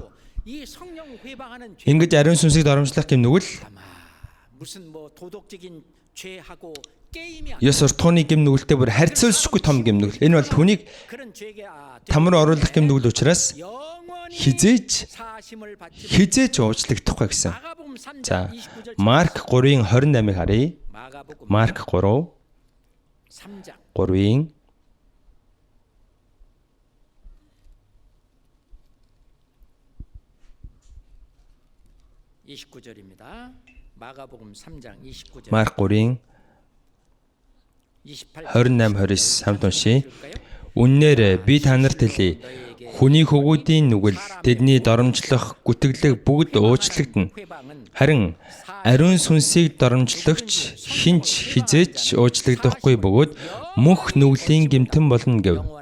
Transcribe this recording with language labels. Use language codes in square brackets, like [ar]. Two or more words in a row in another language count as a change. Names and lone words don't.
[mn] Ингэж ариун сүнсийг доромжлох гэмнүгэл ёс суртахууны гэмнүгэлтэй бүр харьцуулшгүй том гэмнүгэл. Энэ бол түүнийг там руу оруулах гэмнүгэл учраас хизээч уучлагдахгүй гэсэн. За Марк 3:28-ыг харъя. Марк 3:3 [ko] 29절입니다. 마가복음 3장 29절. [mn] Марк 3:28-29 хамт уншия. Үннээр би та нарт хэлье. Хүний хөвгүүдийн нүгэл тэдний доромжлох, гүтгэлэг бүгд уучлагдана. Харин ариун сүнсийг доромжлогч хинч хизээч уучлагдахгүй бөгөөд мөнх нүглийн гэмтэн болно гэв.